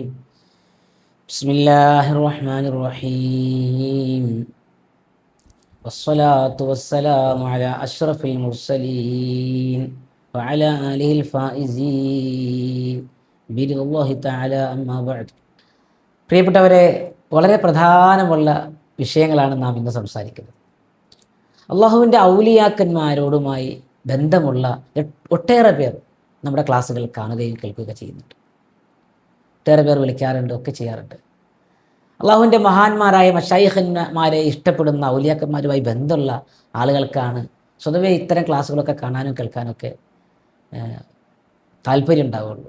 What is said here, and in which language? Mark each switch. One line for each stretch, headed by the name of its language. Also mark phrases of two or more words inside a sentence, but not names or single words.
Arabic: بسم الله الرحمن الرحيم. والصلاة والسلام على أشرف المرسلين وعلى آله الفائزين برضا الله تعالى أما بعد.
Malayalam: പ്രിയപ്പെട്ടവരെ, വളരെ പ്രധാനമുള്ള വിഷയങ്ങളാണ് നാം ഇന്ന് സംസാരിക്കുന്നത്. അള്ളാഹുവിൻ്റെ ഔലിയാക്കന്മാരോടുമായി ബന്ധമുള്ള ഒട്ടേറെ പേർ നമ്മുടെ ക്ലാസ്സുകൾ കാണുകയും കേൾക്കുകയൊക്കെ ചെയ്യുന്നുണ്ട്. ഒട്ടേറെ പേർ വിളിക്കാറുണ്ട്, ഒക്കെ ചെയ്യാറുണ്ട്. അള്ളാഹുവിൻ്റെ മഹാന്മാരായ മശായിഖന്മാരെ ഇഷ്ടപ്പെടുന്ന ഔലിയാക്കന്മാരുമായി ബന്ധമുള്ള ആളുകൾക്കാണ് സ്വതവേ ഇത്തരം ക്ലാസ്സുകളൊക്കെ കാണാനും കേൾക്കാനൊക്കെ താല്പര്യം ഉണ്ടാവുകയുള്ളൂ.